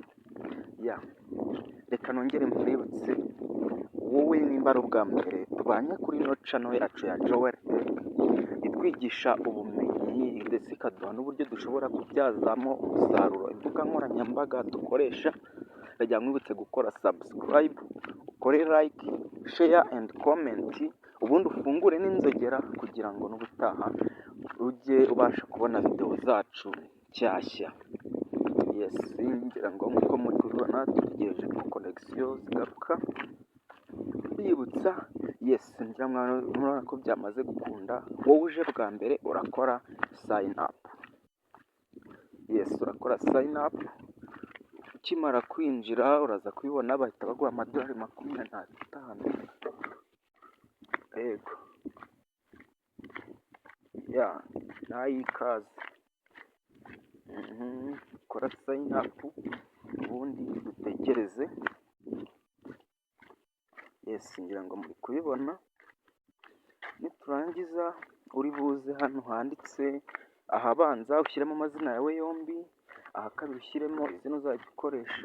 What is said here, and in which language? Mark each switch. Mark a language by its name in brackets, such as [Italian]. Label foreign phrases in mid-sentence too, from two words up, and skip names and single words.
[Kinyarwanda] Reka nongere mbibutse wowe nimba ari ubwa mbere tubanye kuri ino channel yacu ya Jawari Tech itwigisha ubumenyi ndetse ikaduha n'uburyo dushobora kubyazamo umusaruro imbuga nkoranyambaga dukoresha. Ndagira mwibutse gukora subscribe, ukore like, [English] share and comment, [Kinyarwanda] ubundi ufungure n'inzogera kugira ngo n'ubutaha ujye ubasha kubona video zacu nshyashya. Yes, ngira ngo nk'uko muri kubibona dutegereje ko connection zigaruka. Bibutsa, yes, ngira murabona ko byamaze gukunda. Wowe uje bwa mbere urakora [English] sign up. [Kinyarwanda] Yes, urakora [English] sign up. [Kinyarwanda] Ukimara kwinjira uraza kubibona bahita baguha amadolari 25. Yego, nayikaze. Kora sign up ubundi dutegereze. Yes, ngira ngo muri kubibona. Niturangiza uri buze hano handitse ahabanza ushyiremo amazina yawe yombi, aha kabiri ushyiremo izina uzajya ukoresha.